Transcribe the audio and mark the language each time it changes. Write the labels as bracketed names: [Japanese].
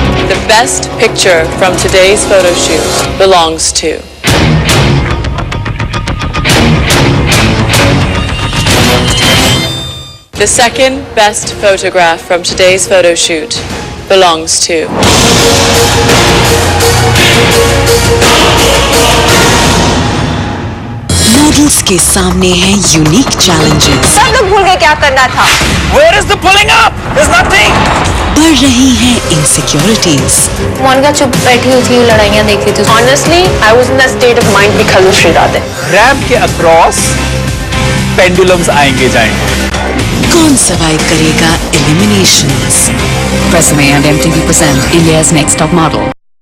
[English] The best picture from today's photo shoot belongs to the second best photograph from today's photo shoot belongs to [Hindi] models के सामने हैं unique challenges. सब लोग भूल गए क्या करना था. [English] Where is the pulling up? There's nothing. [Hindi] बढ़ रही हैं इनसिक्योरिटीज. मोनिका चुप बैठी हुई थी, लड़ाइयाँ देख रही थी. [English] Honestly, I was in that state of mind because of Sri Radhe. [Hindi] Ramp के अक्रॉस पेंडुलम्स आएंगे जाएंगे. कौन सर्वाइव करेगा eliminations? [English] Presame and MTV present India's Next Top Model.